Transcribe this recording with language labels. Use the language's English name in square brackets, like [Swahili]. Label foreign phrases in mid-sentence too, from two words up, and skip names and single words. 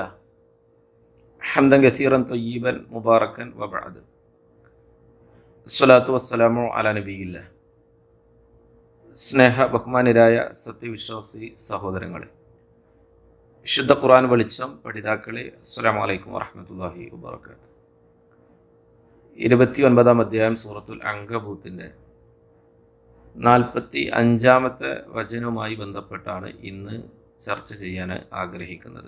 [Arabic] حمدا كثيرا طيبا مباركا وبعد الصلاة والسلام على نبي الله. [Malayalam] സ്നേഹ ബഹുമാനരായ സത്യവിശ്വാസി സഹോദരങ്ങളെ, വിശുദ്ധ ഖുർആൻ വെളിച്ചം പഠിതാക്കളെ, [Arabic] السلام عليكم ورحمة الله وبركاته. [Malayalam] 29-ാം അധ്യായം സൂറത്തുൽ അങ്കബൂത്തിൻ്റെ 45-ാമത്തെ വചനവുമായി ബന്ധപ്പെട്ടാണ് ഇന്ന് ചർച്ച ചെയ്യാൻ ആഗ്രഹിക്കുന്നത്.